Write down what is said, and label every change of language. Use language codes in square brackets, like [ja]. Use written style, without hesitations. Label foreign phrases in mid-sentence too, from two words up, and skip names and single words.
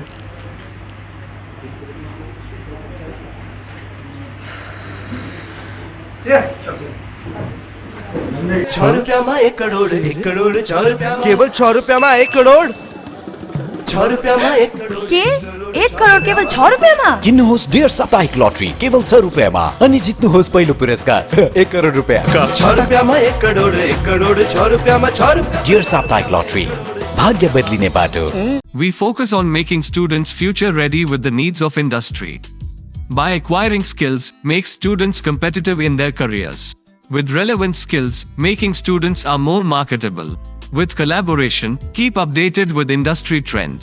[hi] ₹6 1 करोड़ 6 केवल 6 में 1 करोड़ ₹6 1 करोड़ [ne] के 1 करोड केवल 6 रुपियाँमा? किन्नुहोस् डेढ साप्ताहिक लटरी केवल 6 रुपियाँमा अनि जित्नुहोस् पहिलो पुरस्कार 1 करोड रुपियाँ। [hi] ₹6 1 करोड़ 6 में 6 रुपया। [ne] डेढ साप्ताहिक लटरी भाग्य बदलिने बाटो। [en] We focus on making students future ready with the needs of industry. By acquiring skills, make students competitive in their careers. With relevant skills, making students are more marketable. With collaboration, keep updated with industry trends.